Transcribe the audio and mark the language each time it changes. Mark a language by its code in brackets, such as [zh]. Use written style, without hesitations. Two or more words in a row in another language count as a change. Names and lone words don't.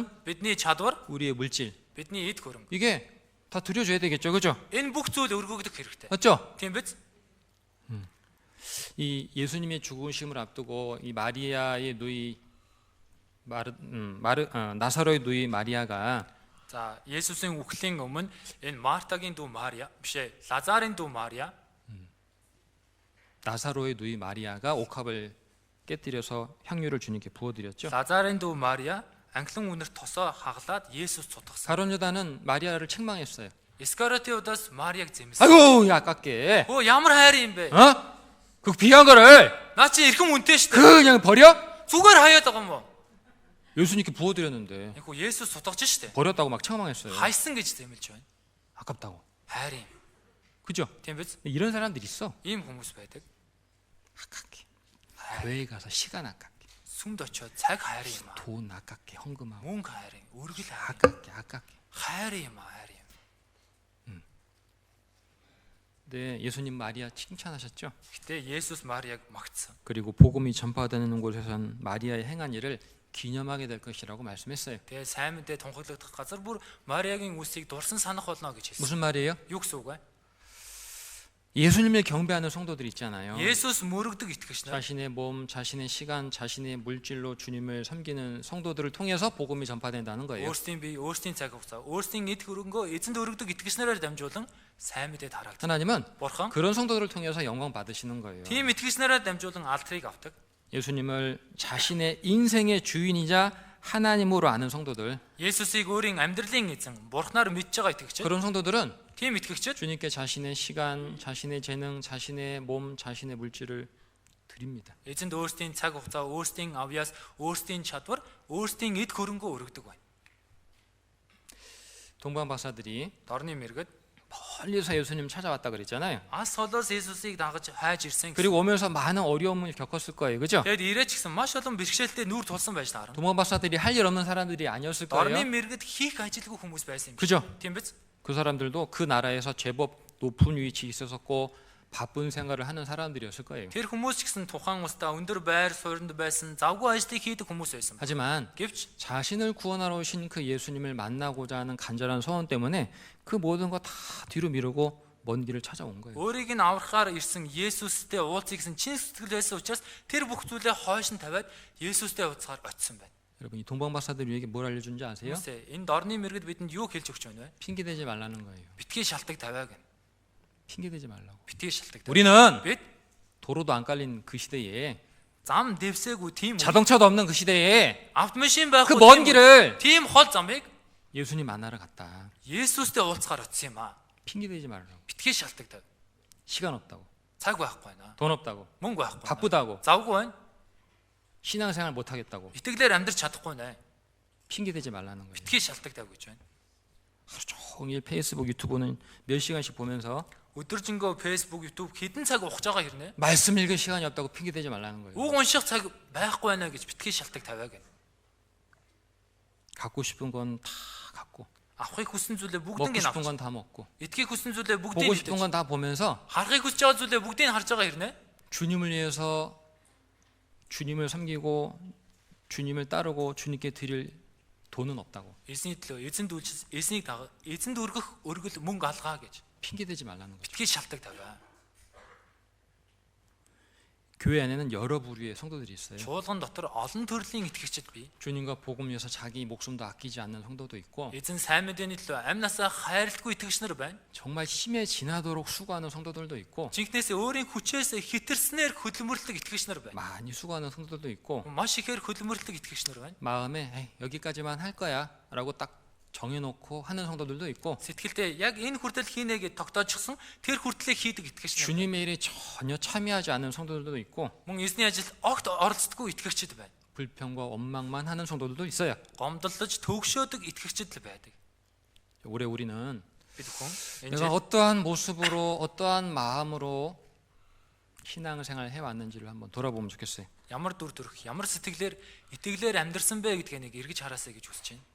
[mn] бидний чадвар, [ko] 우리의 물질. [mn] бидний эд хөрөнгө. [ko] 이게 다 드려줘야 되겠죠. 그죠? [mn] Энэ бүх зүйл өргөгдөх хэрэгтэй. [ko] 맞죠? [mn] Тийм биз? [ko] 이 예수님의 죽으심을 앞두고 이 마리아의 누이 나사로의 누이 마리아가 [mn] За, Есүсийн үхлийн өмнө энэ Мартагийн дүү Мария, биш ээ, Лазарын дүү Мария, [ko] 나사로의 누이 마리아가 옥합을 깨뜨려서 향유를 주님께 부어드렸죠. [mn] Лазарын дүү Мария англин үнэрт тосоо хаглаад Есүс цутгасан. [ko] 가룟 유다는 마리아를 책망했어요. [mn] Искариотын удаас Марияг зэмсэн. [ko] 아이고, 야 아깝게. [mn] Ямар хайр юм бэ? [ko] 어? 그 귀한 거를 [mn] Наа чи эрхэм үнэтэй шүү дээ. [ko] 그냥 버려? [mn] Зүгээр хаяад байгаа юм уу? [ko] 예수님께 부어드렸는데 [mn] Яхуу Есүс цутгаж шүү дээ. [ko] 버렸다고 막 책망했어요. [mn] Хайсан гэж зэмэлж байна. [ko] 아깝다고. [mn] Хайр юм. [ko] 그죠? [mn] Тийм биз? [ko] 이런 사람들이 있어. [mn] Ийм хүмүүс байдаг. [ko] 아깝게. 교회 가서 시간 아깝게. [mn] Сүмд очиод цаг хайр юм аа. [ko] 돈 아깝게 헌금하고. [mn] Мөнгө хайр юм. Өргөл хайр. [ko] 아깝게. [mn] Хайр юм аа, хайр юм. [ko] 네, 예수님 마리아 칭찬하셨죠. [mn] Гэтэ Есүс Марияг магтсан. [ko] 그리고 복음이 전파되는 곳에선 마리아의 행한 일을 기념하게 될 것이라고 말씀했어요. [mn] Тэгээ сайн мэдээ тунхаглагдах газар бүр Мариагийн үсийг дурсан санах болно гэж хэлсэн. [ko] 무슨 말이에요? [mn] Юу гэсэн үг вэ? [ko] 예수님을 경배하는 성도들 있잖아요. [mn] Есүс мөрөгдөг итгэгч нар. [ko] 자신의 몸, 자신의 시간, 자신의 물질로 주님을 섬기는 성도들을 통해서 복음이 전파된다는 거예요. [mn] Өөрсдийн бие, өөрсдийн цаг хугацаа, өөрсдийн эд хөрөнгөө эзэнд өргөдөг итгэгч нараар дамжуулан сайн мэдээ тараагдав. [ko] 하나님은 [mn] Бурхан [ko] 그런 성도들을 통해서 영광 받으시는 거예요. [mn] тийм итгэгч нараар дамжуулан алдрыг авдаг. [ko] 예수님을 자신의 인생의 주인이자 하나님으로 아는 성도들, [mn] Есүсийг өөрийн амьдралын эзэн, Бурханаар мэдж байгаа итгэгч. [ko] 그런 성도들은 [mn] Тийм итгэгчид [ko] 주님께 자신의 시간, 자신의 재능, 자신의 몸, 자신의 물질을 드립니다. [mn] эзэнд өөрсдийн цаг хугацаа, өөрсдийн авьяас, өөрсдийн чадвар, өөрсдийн эд хөрөнгөө өргөдөг байна. [ko] 동방 박사들이 [mn] Дорны мэргэд [ko] 멀리서 예수님 찾아왔다 그랬잖아요. [mn] ас холоос Есүсийг дагаж хайж ирсэн. [ko] 그리고 오면서 많은 어려움을 겪었을 거예요, 그죠? [mn] Тэгэд ирээч гэсэн маш олон бэрхшээлтэй нүүр тулсан байж таарна. [ko] 동방 박사들이 할 일 없는 사람들이 아니었을 [mn] Дорны [ko] 거예요. [mn] мэргэд хийх ажилгүй хүмүүс байсан юм. [ko] 그죠? [mn] Тийм биз? [ko] 그 사람들도 그 나라에서 제법 높은 위치에 있었고 바쁜 생활을 하는 사람들이었을 거예요. [mn] Тэр хүмүүс ч гэсэн тухайн улсдаа өндөр байр суурьнд байсан, завгүй ажлыг хийдэг хүмүүс байсан. [ko] 하지만 [mn] Гэвч [ko] 자신을 구원하러 오신 그 예수님을 만나고자 하는 간절한 소원 때문에 그 모든 거 다 뒤로 미루고 먼 길을 찾아온 거예요. [mn] өөрийг нь аврахаар ирсэн Есүстэй уулзах гэсэн чин сэтгэл байсан учраас тэр бүх зүйлээ хойш нь тавиад Есүстэй уулзахаар очисон байна. [ko] 여러분 이 동방 박사들이 우리에게 뭘 알려준지 아세요? [mn] Хүмүүсээ энэ дорны мэргэд бидэнд юу хэлж өгч байна вэ? [ko] 핑계대지 말라는 거예요. [mn] Битгий шалтак тавиаг. [ko] 핑계대지 말라고. [mn] Битгий шалтак тавиаг. [ko] 우리는 [mn] Бид [ko] 도로도 안 깔린 그 시대에 [mn] зам дэвсээгүй тийм [ko] 자동차도 없는 그 시대에 [mn] автомашин байхгүй [ko] 그 먼 길을 [mn] тийм хол замыг [ko] 예수님 만나러 갔다. [mn] Есүстэй уулзахаар очисон юм аа. [ko] 핑계대지 말라고. [mn] Битгий шалтак тавиаг. [ko] 시간 없다고. [mn] цаг байхгүй байна. [ko] 돈 없다고. [mn] Мөнгө байхгүй. [ko] 바쁘다고. [mn] Завгүй байна. [ko] 신앙생활 못 하겠다고. [mn] Итгэлээр амьдрч чадахгүй нэ. [ko] 핑계대지 말라는 거예요. [mn] Битгий шалтак тавиаг гэж байна. [ko] 하루 종일 페이스북, 유튜브는 몇 시간씩 보면서 [mn] өдөржингөө Facebook, YouTube хэдэн цаг ухаж байгаа хэрнээ? [ko] 말씀 읽을 시간이 없다고 핑계대지 말라는 거예요. [mn] Үг унших цаг байхгүй байна гэж битгий шалтак тавиаг. [ko] 갖고 싶은 건 다 갖고, [mn] авахыг хүссэн зүйлээ [ko] 먹고 [mn] бүгднийг нь [ko] 싶은 [mn] авч. [ko] 건 다 먹고, [mn] Итгэхийг хүссэн зүйлээ [ko] 보고 [mn] бүгдийг [ko] 싶은 [mn] нь [ko] 건 다 보면서 [mn] харахыг хүсэж байгаа зүйлээ бүгдийг нь харж байгаа хэрнээ? [ko] 주님을 위해서 주님을 섬기고 주님을 따르고 주님께 드릴 돈은 없다고. [mn] Эзний төлөө эзэнд үйлчлэл, эзнийг дагах, эзэнд өргөх өргөл мөнгө алгаа гэж. [ko] 핑계대지 말라는 거죠. [mn] Битгий шалтак тавиа. [ko] 교회 안에는 여러 부류의 성도들이 있어요. [mn] Чуулган дотор олон төрлийн итгэгчид бий. [ko] 주님과 복음 위해서 자기 목숨도 아끼지 않는 성도도 있고, [mn] Эзэн сайн мэдээний төлөө амь насаа хайрлахгүй итгэгч нар байна. [ko] 정말 힘에 지나도록 수고하는 성도들도 있고, [mn] Жинхнээсээ өөрийн хүчээс хитэрснээр хөдөлмөрлөг итгэгч нар байна. [ko] 많이 수고하는 성도들도 있고, [mn] Маш ихээр хөдөлмөрлөг итгэгч нар байна. [ko] 마음에 에이, 여기까지만 할 거야 라고 딱 정해놓고 하는 성도들도 있고, [mn] Сэтгэлдээ яг энэ хүртэл хийнэ гэж тогтоожчихсон тэр хүртлээ хийдэг итгэгч нар. [ko] 주님의 일에 전혀 참여하지 않는 성도들도 있고, [mn] Мөн эзний ажилд огт оролцдоггүй итгэгчид байна. [ko] 불평과 원망만 하는 성도들도 있어요. [mn] Гомдолж төгшөөдөг итгэгчид л байдаг. [ko] 올해 우리는 [mn] Бид хүн энэ [ko] 내가 [mn] жил [ko] 어떠한 모습으로 어떠한 마음으로 신앙생활을 해왔는지를 한번 돌아보면 좋겠어요. [mn] ямар дүр төрх, ямар сэтгэлээр итгэлээр амьдрсан бэ гэдгийг нэг эргэж хараасаа гэж хүсэж байна.